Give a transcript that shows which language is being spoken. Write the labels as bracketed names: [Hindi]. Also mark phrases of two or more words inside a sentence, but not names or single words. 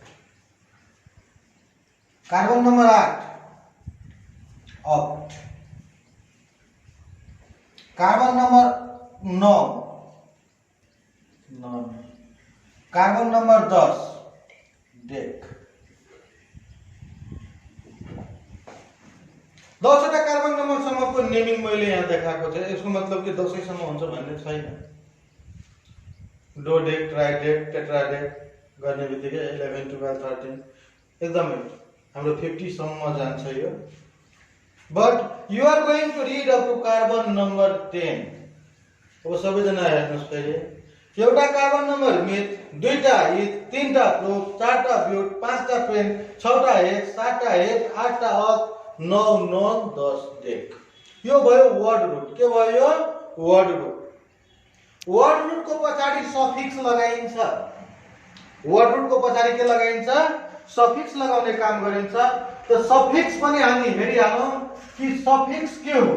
[English] carbon number 8 oct, carbon number 9 non, carbon number 10 dec. [Nepali] 10 वटा [English] carbon number [Nepali] सम्मको नेमिङ मैले यहाँ देखाएको छ। यसको मतलब के 10 सम्म हुन्छ भन्ने छैन। डोडेक, ट्राइडेक, टेट्राडेक गर्ने बित्तिकै 11, 12, 13 एकदमै हाम्रो 50 सम्म जान्छ यो। [English] But you are going to read up to carbon number 10. [Nepali] अब सबैजना हेर्नुहोस् पहिले, एउटा [English] carbon number [Nepali] मिथ, दुईटा इथ, तीनटा प्रोप, चारटा ब्यूट, पाँचटा पेन, छटा हेक्स, सातटा हेक्स, आठटा अक, 9 नॉन, 10 डेक। यो भयो [English] word root. [Nepali] के भयो यो? [English] word root. word root [Nepali] को पछाडि सफिक्स लगाइन्छ। [English] word root [Nepali] को पछाडि के लगाइन्छ? सफिक्स लगाउने काम गरिन्छ। त सफिक्स पनि हामी हेरिहालौं कि सफिक्स के हो।